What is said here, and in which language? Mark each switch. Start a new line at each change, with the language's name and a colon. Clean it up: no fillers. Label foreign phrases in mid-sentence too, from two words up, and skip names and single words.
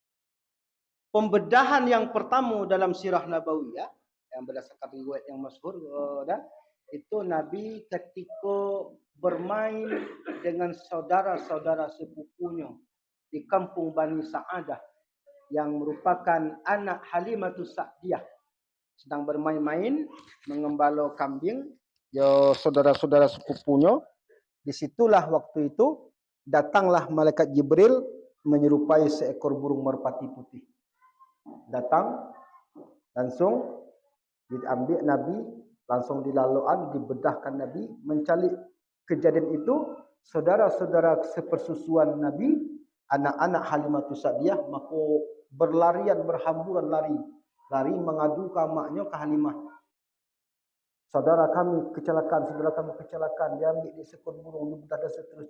Indonesian: Pembedahan yang pertama dalam sirah Nabawiyah yang berdasarkan riwayat yang masyhur itu Nabi ketika bermain dengan saudara-saudara sepupunya di kampung Bani Sa'adah yang merupakan anak Halimatus Sa'diyah, sedang bermain-main mengembala kambing. Ya saudara-saudara sepupunya, disitulah waktu itu datanglah malaikat Jibril menyerupai seekor burung merpati putih. Datang langsung diambil Nabi, langsung dilaluan, dibedahkan Nabi, mencalik kejadian itu saudara-saudara sepersusuan Nabi, anak-anak Halimatus Sa'diyah, maka berlarian berhamburan lari mengadu ke maknya ke Halimah. Saudara kami kecelakaan, diambil di sekor burung, dibedah dan seterusnya.